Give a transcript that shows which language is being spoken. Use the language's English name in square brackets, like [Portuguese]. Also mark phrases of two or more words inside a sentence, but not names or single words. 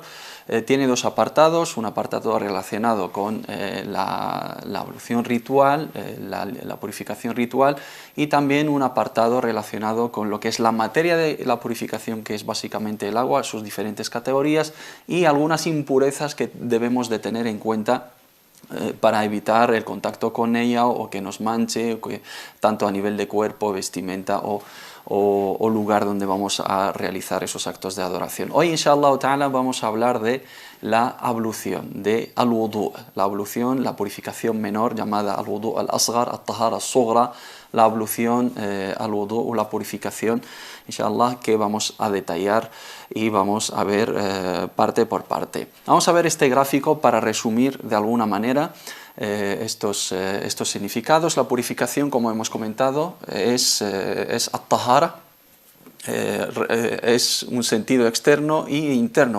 [Spanish] Tiene 2 apartados, un apartado relacionado con la ablución ritual, la purificación ritual, y también un apartado relacionado con lo que es la materia de la purificación, que es básicamente el agua, sus diferentes categorías y algunas impurezas que debemos de tener en cuenta para evitar el contacto con ella o que nos manche, tanto a nivel de cuerpo, vestimenta o lugar donde vamos a realizar esos actos de adoración. Hoy, [Arabic] إن شاء الله تعالى, [Spanish] vamos a hablar de la ablución, de al-wudu, la ablución, la purificación menor llamada [Arabic] الوضوء الأصغر، الطهارة الصغرى, [Spanish] la ablución, al-wudu o la purificación, inshallah, que vamos a detallar y vamos a ver parte por parte. Vamos a ver este gráfico para resumir de alguna manera estos significados. La purificación, como hemos comentado, es at-tahara, es un sentido externo e interno.